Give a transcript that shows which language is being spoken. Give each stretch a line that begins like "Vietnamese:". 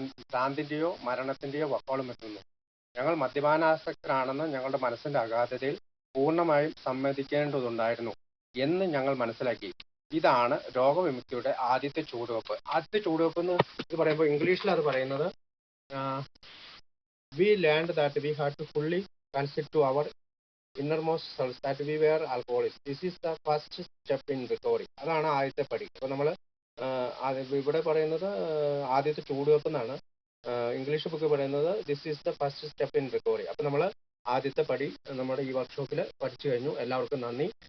Malayalam: ഭ്രാന്തിന്റെയോ മരണത്തിന്റെയോ വക്കോളം എത്തുന്നു. ഞങ്ങൾ മദ്യപാനാസക്തരാണെന്ന് ഞങ്ങളുടെ മനസ്സിന്റെ അഗാധതയിൽ പൂർണ്ണമായും സമ്മതിക്കേണ്ടതുണ്ടായിരുന്നു എന്ന് ഞങ്ങൾ മനസ്സിലാക്കി. ഇതാണ് രോഗവിമുക്തിയുടെ ആദ്യത്തെ ചുവടുവെപ്പ്. ആദ്യത്തെ ചുവടുവെപ്പ് എന്ന് ഇത് പറയുമ്പോൾ ഇംഗ്ലീഷിൽ അത് പറയുന്നത്
English: We learned that we had to fully consider to our innermost selves that we were alcoholics. This is the first step in recovery.
Malayalam: അതാണ് ആദ്യത്തെ പടി. അപ്പോൾ നമ്മൾ ഇവിടെ പറയുന്നത് ആദ്യത്തെ ചുവടുവെപ്പ് എന്നാണ്. ഇംഗ്ലീഷ് ബുക്ക് പറയുന്നത്
English: This is the first step in recovery.
Malayalam: അപ്പോൾ നമ്മൾ ആദ്യത്തെ പടി നമ്മുടെ ഈ വർക്ക്ഷോപ്പിൽ പഠിച്ചു കഴിഞ്ഞു. എല്ലാവർക്കും നന്ദി.